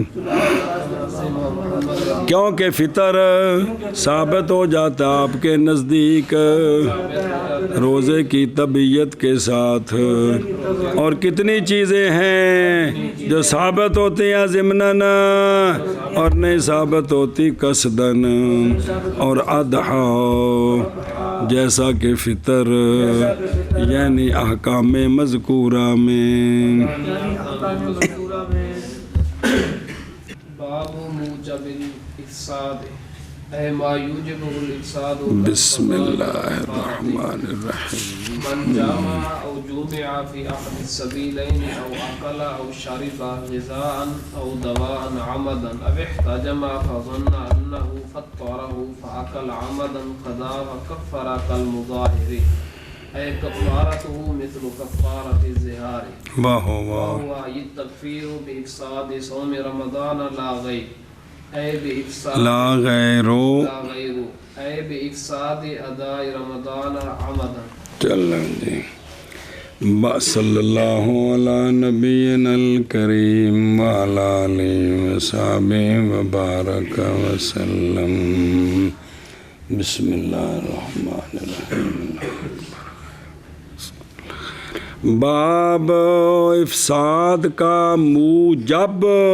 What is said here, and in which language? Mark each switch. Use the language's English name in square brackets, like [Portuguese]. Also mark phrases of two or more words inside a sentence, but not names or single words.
[Urdu] کیونکہ فطر ثابت ہو جاتا آپ کے نزدیک روزے کی طبیعت کے ساتھ اور کتنی چیزیں ہیں جو ثابت ہوتی ہیں ضمناً اور نہیں ثابت ہوتی قصداً اور اضحیٰ جیسا کہ فطر یعنی احکام مذکورہ میں [Arabic] باب موجب الافساد اے ما یوجب الافساد بسم اللہ الرحمن الرحیم من جامع او جومع فی احد السبیلین او اکل او شرب غذاء او دواء عمدا او احتجم فظن انه فطره فاکل عمدا قضا وکفر کالمظاہر اے کفارته مثل کفارة الظہار [Urdu] واہ واہ [Arabic] وهو التکفیر بافساد صوم رمضان لا غیر اے بافساد لا غیرو اے بافساد اداء رمضان عمدا [Urdu] چلیں جی [Arabic] صلی اللہ علی نبینا الکریم وعلی آلہ وصحبہ وبارک وسلم بسم اللہ الرحمن الرحیم [Urdu] باب افساد کا موجب